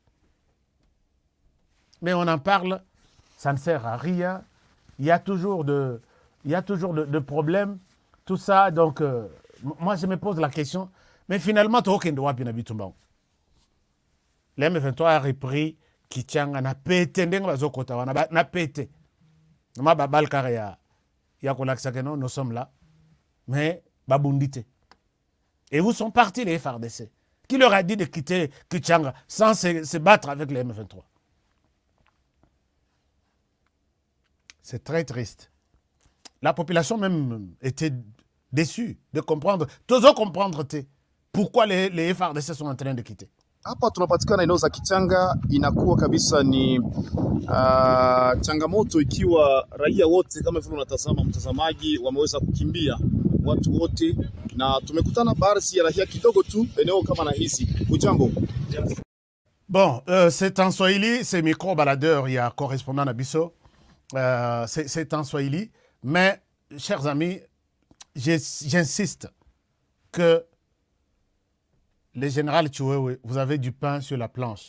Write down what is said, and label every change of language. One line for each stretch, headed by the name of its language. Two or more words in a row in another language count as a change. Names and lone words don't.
French: Mais on en parle, ça ne sert à rien. Il y a toujours de problèmes, tout ça. Donc, moi, je me pose la question, mais finalement, tu as le M23 a repris Kichanga, na pété, na pété. Nous sommes là, mais babundité. Et où sont partis les FARDC? Qui leur a dit de quitter Kichanga sans se battre avec les M23? C'est très triste. La population même était déçue de comprendre, tous comprendre pourquoi les FARDC sont en train de quitter.
Swahili: Hapa tunapatikana eneo za Kichanga, inakuwa kabisa ni changamoto ikiwa raia wote kama vile unatazama mtazamaji wameweza kukimbia watu wote, na tumekutana baadhi ya raia kidogo tu eneo kama na hizi. Ujambo.
French: Bon, c'est en Swahili, c'est micro-baladeur, il y a correspondant à Bisso. C'est en Swahili, mais chers amis, j'insiste que les généraux Tchoué, vous avez du pain sur la planche.